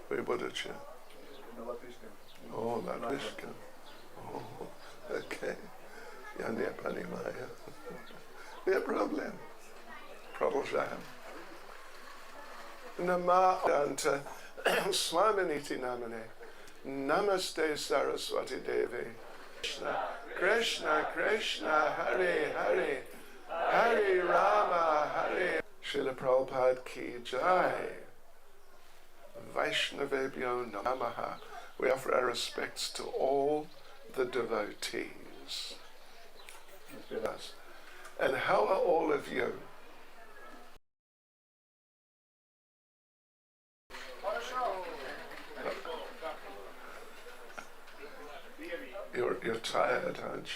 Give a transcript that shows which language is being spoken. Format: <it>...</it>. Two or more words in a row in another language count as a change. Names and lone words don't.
<ru>Вы будете? О, латвийском. О, окей. Я не понимаю. Нет проблем. Продолжаем.</ru> <sa>नम दन्त स्वामिनीति नमने नमस्ते सरस्वती देवी कृष्ण कृष्ण कृष्ण हरे हरे हरे राम हरे श्रील प्रभुपाद की जय वैष्णवेभ्यो नमः.</sa> <en>We offer our respects to all the devotees. And how are all of you? You're tired, aren't you?</en>